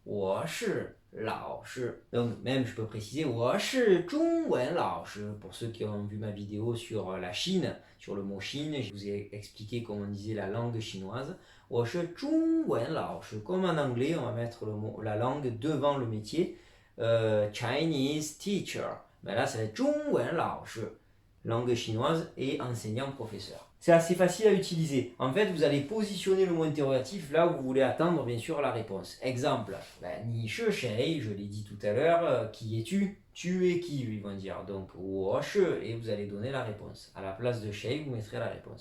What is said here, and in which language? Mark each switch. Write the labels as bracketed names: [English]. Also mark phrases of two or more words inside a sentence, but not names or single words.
[French] Donc même je peux préciser pour ceux qui ont vu ma vidéo sur la Chine, sur le mot Chine, je vous ai expliqué comment on disait la langue chinoise. Comme en anglais, on va mettre la langue devant le métier. [English] Chinese teacher. [French] Ben là, ça va être [Chinese] 中文老师, [French] langue chinoise et enseignant-professeur. C'est assez facile à utiliser. En fait, vous allez positionner le mot interrogatif là où vous voulez attendre, bien sûr, la réponse. Exemple, [Chinese] 你是谁, [French] je l'ai dit tout à l'heure, qui es-tu? Tu es qui, ils vont dire. Donc, et vous allez donner la réponse. À la place de Shei, vous mettrez la réponse.